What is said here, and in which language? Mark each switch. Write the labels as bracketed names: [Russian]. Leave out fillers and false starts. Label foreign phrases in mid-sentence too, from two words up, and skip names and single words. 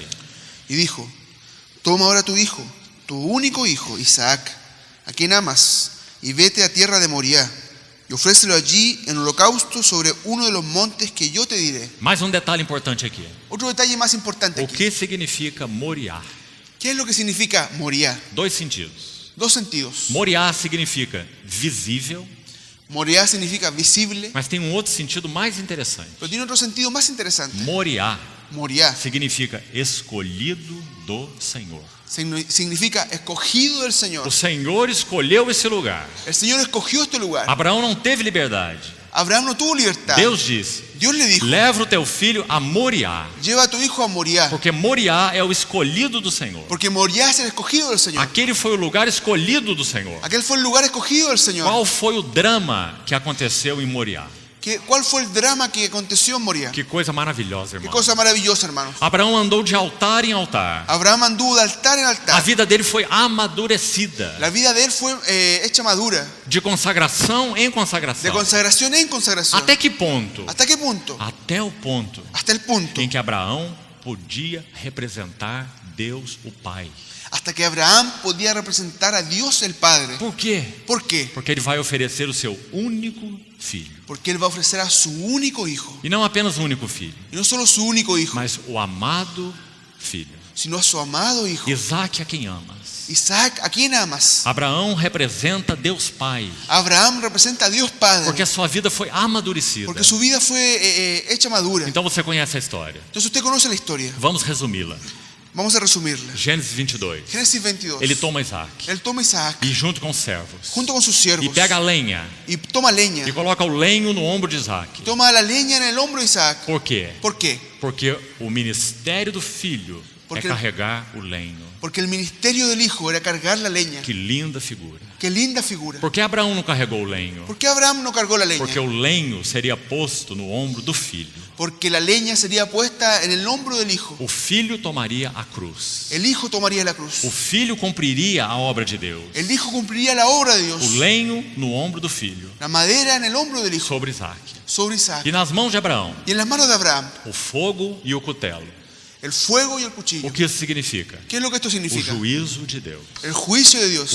[Spanish] Y dijo: Toma ahora tu hijo, tu único hijo, Isaac, a quien amas, y vete a tierra de Moriá, y ofrécelo allí en holocausto sobre uno de los montes que yo te diré. [Portuguese] Mais um detalhe importante aqui. [Spanish] Otro detalle más importante [Portuguese] O [Spanish] aquí. [Portuguese] que significa Moriá? [Spanish] ¿Qué es lo que significa Moriá? [Portuguese] 2 sentidos. [Spanish] 2 sentidos. [Portuguese] Moriá significa visível, [Spanish] Moriá significa visible, [Portuguese] mas tem um outro sentido mais interessante. [Spanish] pero tiene otro sentido más interesante. [Portuguese] Moriá [Spanish] Moriá [Portuguese] significa escolhido do Senhor. [Spanish] significa escogido del Señor. [Portuguese] O Senhor escolheu esse lugar. [Spanish] El Señor escogió este lugar. [Portuguese] Abraão não teve liberdade. [Spanish] Abraham no tuvo libertad. [Portuguese] Deus disse: [Spanish] Dios le dijo: [Portuguese] leva o teu filho a Moriá, [Spanish] lleva a tu hijo a Moriá, [Portuguese] porque Moriá é o escolhido do Senhor. [Spanish] porque Moriá es el escogido del Señor. [Portuguese] Aquele foi o lugar escolhido do Senhor. [Spanish] Aquel fue el lugar escogido del Señor. [Portuguese] Qual foi o drama que aconteceu em Moriá? [Spanish] ¿Cuál fue el drama que aconteció en Moriá? [Portuguese] Que coisa maravilhosa, [Spanish] Qué [Portuguese] irmão. [Spanish] cosa maravillosa, hermanos. [Portuguese] Abraão andou de altar em altar. [Spanish] Abraham anduvo de altar en [Portuguese] A [Spanish] altar. [Portuguese] vida dele foi amadurecida, [Spanish] La vida de él fue hecha madura, [Portuguese] de consagração em [Spanish] de [Portuguese] consagração. [Spanish] consagración en consagración. [Portuguese] Até que ponto? [Spanish] ¿Hasta qué punto? [Portuguese] Até o ponto [Spanish] Hasta el punto. [Portuguese] em que Abraão podia representar Deus, o Pai. [Spanish] Hasta que Abraham podía representar a Dios el Padre. [Portuguese] Por quê? [Spanish] ¿Por qué? [Portuguese] Porque ele vai oferecer o seu único filho. [Spanish] Porque él va a ofrecer a su único hijo. [Portuguese] E não apenas o único filho, [Spanish] Y no solo su único hijo, [Portuguese] mas o amado filho. [Spanish] sino a su amado hijo. [Portuguese] Isaque, a quem amas. [Spanish] Isaac, ¿a quién amas? [Portuguese] Abraão representa Deus Pai, [Spanish] Abraham representa a Dios Padre. [Portuguese] porque a sua vida foi amadurecida. [Spanish] Porque su vida fue hecha madura. [Portuguese] Então você conhece a história. [Spanish] Entonces usted conoce la historia. [Portuguese] Vamos resumi-la. [Spanish] Vamos a resumirla. [Portuguese] Gênesis 22. [Spanish] Génesis 22. [Portuguese] Ele toma Isaac [Spanish] Él toma a Isaac [Portuguese] e junto com os servos [Spanish] junto con sus siervos [Portuguese] e pega a lenha [Spanish] y toma leña. [Portuguese] e coloca o lenho no ombro de Isaac. [Spanish] Toma la leña en el hombro de Isaac. [Portuguese] Por quê? [Spanish] ¿Por qué? [Portuguese] Porque o ministério do filho [Spanish] Porque- [Portuguese] é carregar o lenho. [Spanish] Porque el ministerio del hijo era cargar la leña. [Portuguese] Que linda figura. [Spanish] Qué linda figura. [Portuguese] Por que Abraão não carregou o lenho? [Spanish] ¿Por qué Abraham no cargó la leña? [Portuguese] Porque o lenho seria posto no ombro do filho. [Spanish] Porque la leña sería puesta en el hombro del hijo. [Portuguese] O filho tomaria a cruz. [Spanish] El hijo tomaría la cruz. [Portuguese] O filho cumpriria a obra de Deus. [Spanish] El hijo cumpliría la obra de Dios. [Portuguese] O lenho no ombro do filho, [Spanish] La madera en el hombro del hijo [Portuguese] sobre Isaac. [Spanish] sobre Isaac. [Portuguese] E nas mãos de Abraão, [Spanish] Y en las manos de Abraham, [Portuguese] o fogo e o cutelo. [Spanish] el fuego y el cuchillo. [Portuguese] O que isso significa? [Spanish] ¿Qué es lo que esto [Portuguese] O [Spanish] significa? [Portuguese] juízo de Deus. [Spanish] El juicio de [Portuguese] O [Spanish] Dios.